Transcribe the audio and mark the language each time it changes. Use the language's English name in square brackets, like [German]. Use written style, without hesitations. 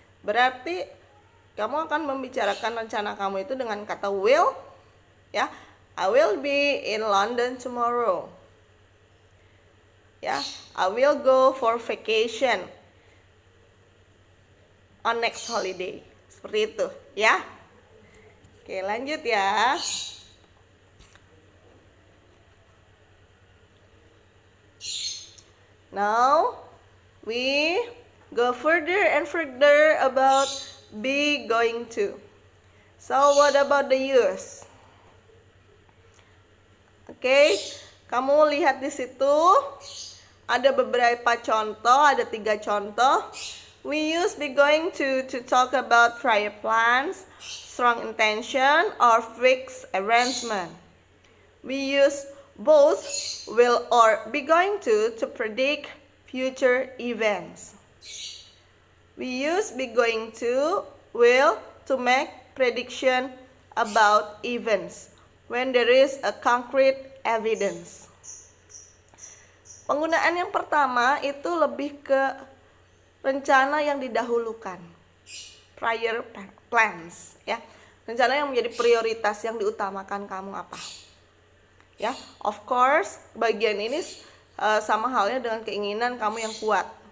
[Indonesian] Berarti kamu akan membicarakan rencana kamu itu dengan kata will, ya. [English] I will be in London tomorrow. Ya, I will go for vacation on next holiday. [Indonesian] Seperti itu, ya. Oke, lanjut ya. [English] Now we go further and further about be going to. So what about the use? [Indonesian] Oke, kamu lihat di situ ada beberapa contoh, ada 3 contoh. [English] We use be going to talk about prior plans, strong intention, or fixed arrangement. We use both will or be going to predict future events. We use be going to will to make prediction about events when there is a concrete evidence. [Indonesian] Penggunaan yang pertama itu lebih ke rencana yang didahulukan, prior plans, ya. Rencana yang menjadi prioritas yang diutamakan kamu apa? Ya, [English] of course, [Indonesian] bagian ini sama halnya dengan keinginan kamu yang kuat.